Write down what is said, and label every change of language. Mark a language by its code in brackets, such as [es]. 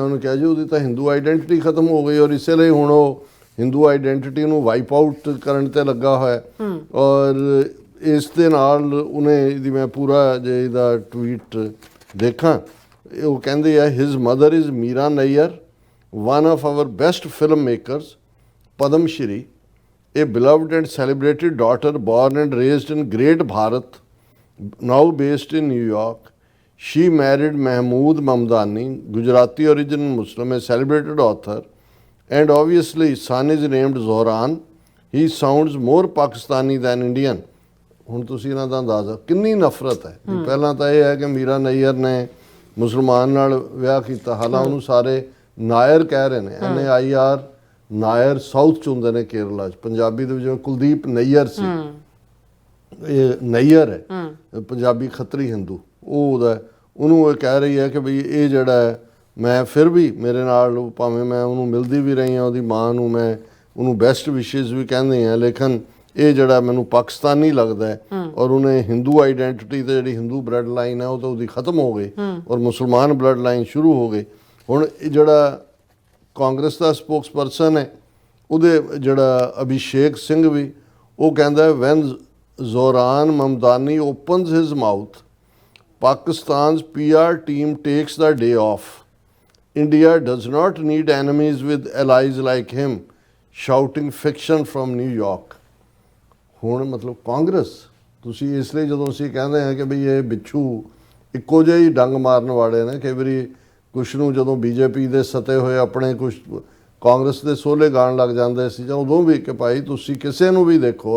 [pa] ਉਹਨੂੰ ਕਿਹਾ ਜੀ ਉਹਦੀ ਤਾਂ ਹਿੰਦੂ ਆਈਡੈਂਟਿਟੀ ਖਤਮ ਹੋ ਗਈ ਔਰ ਇਸੇ ਲਈ ਹੁਣ ਉਹ ਹਿੰਦੂ ਆਈਡੈਂਟਿਟੀ ਨੂੰ ਵਾਈਪ ਆਊਟ ਕਰਨ ਤੇ ਲੱਗਾ ਹੋਇਆ। ਔਰ ਇਸ ਦੇ ਨਾਲ ਉਹਨੇ ਇਹਦੀ ਮੈਂ ਪੂਰਾ ਜੇ ਇਹਦਾ ਟਵੀਟ ਦੇਖਾਂ, ਉਹ ਕਹਿੰਦੇ ਆ [en] His mother is Meera Nair, one of our best filmmakers, Padam Shri, a beloved and celebrated daughter born and raised in Great Bharat, now based in New York. She married Mahmood Mamdani, Gujarati origin Muslim, a celebrated author, and obviously son is named Zohran. He sounds more Pakistani than Indian. [pa] ਹੁਣ ਤੁਸੀਂ ਇਹਨਾਂ ਦਾ ਅੰਦਾਜ਼ਾ ਕਿੰਨੀ ਨਫ਼ਰਤ ਹੈ। ਪਹਿਲਾਂ ਤਾਂ ਇਹ ਹੈ ਕਿ ਮੀਰਾ ਨਈਅਰ ਨੇ ਮੁਸਲਮਾਨ ਨਾਲ ਵਿਆਹ ਕੀਤਾ, ਹਾਲਾਂਕਿ ਉਹਨੂੰ ਸਾਰੇ ਨਾਇਰ ਕਹਿ ਰਹੇ ਨੇ, NAIR ਨਾਇਰ ਸਾਊਥ 'ਚ ਹੁੰਦੇ ਨੇ ਕੇਰਲਾ 'ਚ। ਪੰਜਾਬੀ ਦੇ ਵਿੱਚ ਜਿਵੇਂ ਕੁਲਦੀਪ ਨਈਅਰ ਸੀ, ਇਹ ਨਈਅਰ ਹੈ ਪੰਜਾਬੀ ਖੱਤਰੀ ਹਿੰਦੂ, ਉਹ ਉਹਦਾ ਉਹਨੂੰ ਇਹ ਕਹਿ ਰਹੀ ਹੈ ਕਿ ਬਈ ਇਹ ਜਿਹੜਾ ਹੈ ਮੈਂ ਫਿਰ ਵੀ ਮੇਰੇ ਨਾਲ ਭਾਵੇਂ ਮੈਂ ਉਹਨੂੰ ਮਿਲਦੀ ਵੀ ਰਹੀ ਹਾਂ, ਉਹਦੀ ਮਾਂ ਨੂੰ ਮੈਂ ਉਹਨੂੰ ਬੈਸਟ ਵਿਸ਼ੇਜ਼ ਵੀ ਕਹਿੰਦੇ ਹਾਂ, ਲੇਕਿਨ ਇਹ ਜਿਹੜਾ ਮੈਨੂੰ ਪਾਕਿਸਤਾਨੀ ਲੱਗਦਾ ਹੈ। ਔਰ ਉਹਨੇ ਹਿੰਦੂ ਆਈਡੈਂਟਿਟੀ ਤੇ ਜਿਹੜੀ ਹਿੰਦੂ ਬਲੱਡ ਲਾਈਨ ਹੈ ਉਹ ਤਾਂ ਉਹਦੀ ਖਤਮ ਹੋ ਗਈ ਔਰ ਮੁਸਲਮਾਨ ਬਲੱਡ ਲਾਈਨ ਸ਼ੁਰੂ ਹੋ ਗਈ। ਹੁਣ ਜਿਹੜਾ ਕਾਂਗਰਸ ਦਾ ਸਪੋਕਸਪਰਸਨ ਹੈ ਉਹਦੇ ਜਿਹੜਾ ਅਭਿਸ਼ੇਕ ਸਿੰਘ ਵੀ, ਉਹ ਕਹਿੰਦਾ [en] When Zohran Mamdani opens his mouth Pakistan's PR team takes the day off. India does not need enemies with allies like him, shouting fiction from New York. [pa] ਹੁਣ ਮਤਲਬ ਕਾਂਗਰਸ, ਤੁਸੀਂ ਇਸ ਲਈ ਜਦੋਂ ਅਸੀਂ ਕਹਿੰਦੇ ਹਾਂ ਕਿ ਬਈ ਇਹ ਬਿੱਛੂ ਇੱਕੋ ਜਿਹੇ ਹੀ ਡੰਗ ਮਾਰਨ ਵਾਲੇ ਨੇ, ਕਈ ਵਾਰੀ ਕੁਛ ਨੂੰ ਜਦੋਂ BJP ਦੇ ਸਤੇ ਹੋਏ ਆਪਣੇ ਕੁਛ ਕਾਂਗਰਸ ਦੇ ਸੋਲੇ ਗਾਣ ਲੱਗ ਜਾਂਦੇ ਸੀ, ਜਾਂ ਉਦੋਂ ਵੀ ਕਿ ਭਾਈ ਤੁਸੀਂ ਕਿਸੇ ਨੂੰ ਵੀ ਦੇਖੋ।